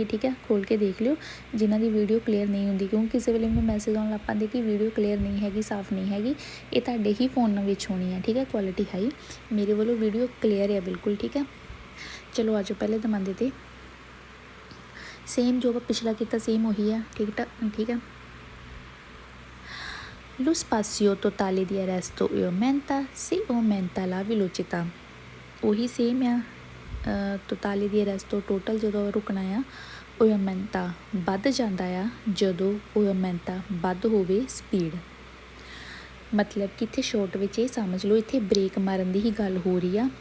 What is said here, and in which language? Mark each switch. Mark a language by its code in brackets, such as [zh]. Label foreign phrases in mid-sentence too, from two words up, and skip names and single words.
[pa] ਠੀਕ ਹੈ, ਖੋਲ੍ਹ ਕੇ ਦੇਖ ਲਿਓ ਜਿਨ੍ਹਾਂ ਦੀ ਵੀਡੀਓ ਕਲੀਅਰ ਨਹੀਂ ਹੁੰਦੀ, ਕਿਉਂਕਿ ਕਿਸੇ ਵੇਲੇ ਮੈਨੂੰ ਮੈਸੇਜ ਆਉਣ ਲੱਗ ਪੈਂਦੇ ਕਿ ਵੀਡੀਓ ਕਲੀਅਰ ਨਹੀਂ ਹੈਗੀ, ਸਾਫ਼ ਨਹੀਂ ਹੈਗੀ। ਇਹ ਤੁਹਾਡੇ ਹੀ ਫੋਨ ਵਿੱਚ ਹੋਣੀ ਹੈ। ਠੀਕ ਹੈ, ਕੁਆਲਿਟੀ ਹਾਈ। ਮੇਰੇ ਵੱਲੋਂ ਵੀਡੀਓ ਕਲੀਅਰ ਹੈ ਬਿਲਕੁਲ। ਠੀਕ ਹੈ, ਚਲੋ ਆਜੋ ਪਹਿਲੇ ਦਮਾਂਦੇ 'ਤੇ ਸੇਮ ਜੋ ਆਪਾਂ ਪਿਛਲਾ ਕੀਤਾ ਸੇਮ ਉਹੀ ਆ। ਠੀਕ ਹੈ। [it] Lo spazio totale di arresto aumenta se aumenta la velocità। [pa] ਉਹੀ ਸੇਮ ਆ। [it] totale di arresto [pa] ਟੋਟਲ ਜਦੋਂ ਰੁਕਣਾ ਆ, ਉਹ aumenta ਵੱਧ ਜਾਂਦਾ ਆ ਜਦੋਂ ਉਹ aumenta ਵੱਧ ਹੋਵੇ ਸਪੀਡ। ਮਤਲਬ ਕਿ ਇੱਥੇ ਸ਼ੋਰਟ ਵਿੱਚ ਇਹ ਸਮਝ ਲਓ, ਇੱਥੇ ਬ੍ਰੇਕ ਮਾਰਨ ਦੀ ਹੀ ਗੱਲ ਹੋ ਰਹੀ ਆ।